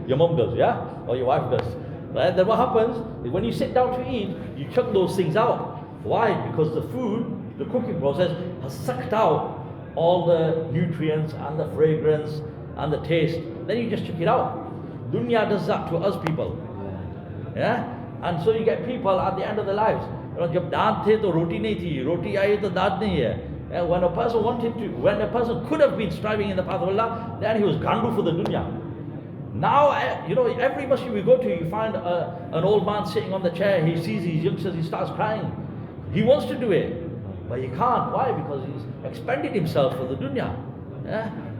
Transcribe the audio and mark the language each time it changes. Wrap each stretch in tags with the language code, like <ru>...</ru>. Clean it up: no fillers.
<en>Your mom does, yeah, or your wife does. Right? Then what happens is when you sit down to eat, you chuck those things out. Why? Because the food, the cooking process, has sucked out all the nutrients and the fragrance and the taste. Then you just chuck it out. Dunya does that to us people. Yeah? And so you get people at the end of their lives.</en> <hi>जब दांत थे तो रोटी नहीं थी, रोटी आई तो दांत नहीं है.</hi> <en>When a person could have been striving in the path of Allah, then he was gandu for the dunya. Now, you know, every masjid we go to, you find an old man sitting on the chair, he sees his youngsters, he starts crying. He wants to do it, but he can't. Why? Because he's expended himself for the dunya. Yeah?</en>